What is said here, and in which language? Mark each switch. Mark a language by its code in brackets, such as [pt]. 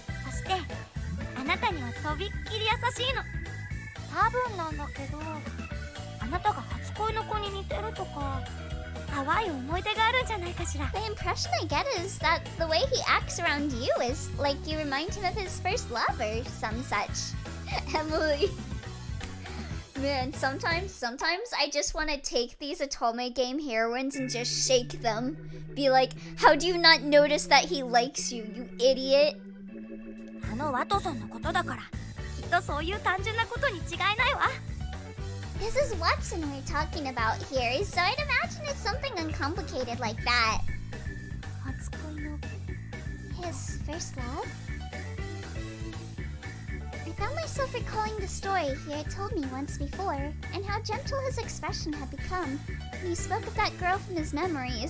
[ja] そしてあなたにはとびっきり優しいの。多分なんだけどあなたが初恋の子に似てるとか淡い思い出があるんじゃないかしら。 [en] The impression I get is that the way he acts around you is like you remind him of his first love or some such. Emily. Man, sometimes I just want to take these Otome game heroines and just shake them. Be like, how do you not notice that he likes you, you idiot? [ja] あのワトソンのことだからきっとそういう単純なことに違いないわ。 [en] This is Watson we're talking about here, so I'd imagine it's something uncomplicated like that. [ja] 初恋の [en] His first love? I found myself recalling the story he had told me once before, and how gentle his expression had become when he spoke of that girl from his memories.